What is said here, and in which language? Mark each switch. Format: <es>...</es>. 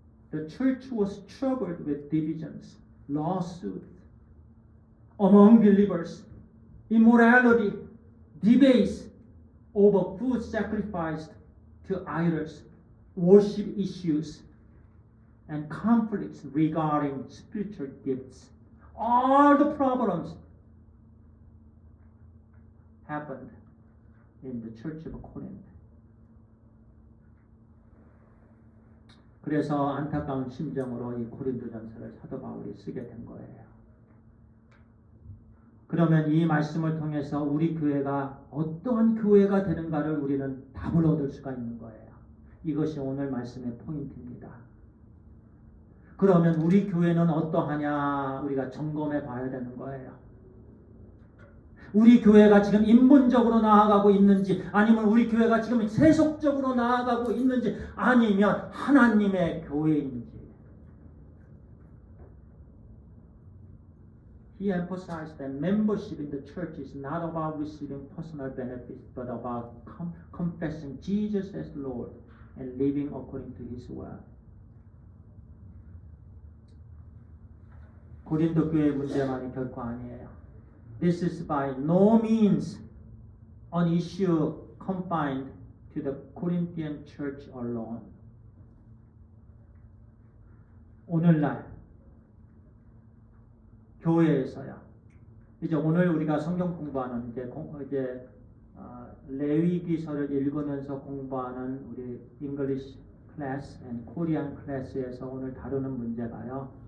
<en>The church was troubled with divisions, lawsuits among believers, immorality, debates over food sacrificed to idols, worship issues, and conflicts regarding spiritual gifts. All the problems happened in the church of Corinth.</en> <ko>그래서 안타까운 심정으로 이 고린도전서를 사도 바울이 쓰게 된 거예요. 그러면 이 말씀을 통해서 우리 교회가 어떠한 교회가 되는가를 우리는 답을 얻을 수가 있는 거예요. 이것이 오늘 말씀의 포인트입니다. 그러면 우리 교회는 어떠하냐 우리가 점검해 봐야 되는 거예요. 우리 교회가 지금 인본적으로 나아가고 있는지 아니면 우리 교회가 지금 세속적으로 나아가고 있는지 아니면 하나님의 교회인지.</ko> <en>He emphasized that membership in the church is not about receiving personal benefits, but about confessing Jesus as Lord and living according to His will.</en> <ko>고린도 교회의 문제만이 결코 아니에요.</ko> <en>This is by no means an issue confined to the Corinthian church alone.</en> <ko>오늘날 교회에서야 이제 오늘 우리가 성경 공부하는 이제 레위기서를 읽으면서 공부하는 우리</ko> <en>English class and Korean class</en> <ko>에서 오늘 다루는 문제가요.</ko>